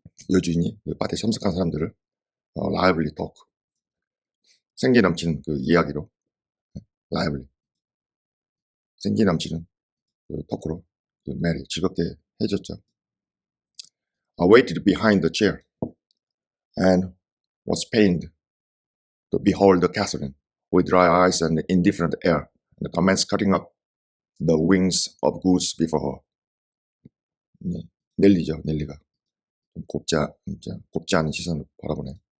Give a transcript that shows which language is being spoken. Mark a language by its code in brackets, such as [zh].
[ko] 여주인이 그 파티에 참석한 사람들을 라이블리 토크, 생기 넘치는 그 이야기로 라이블리, 생기 넘치는 그 토크로 그 메리 즐겁게 해줬죠. [en] I waited behind the chair and was pained to behold Catherine with dry eyes and indifferent air, and commenced cutting up the wings of goose before her. [ko] 넬리죠, 넬리가. 곱지 않은 시선을 바라보네.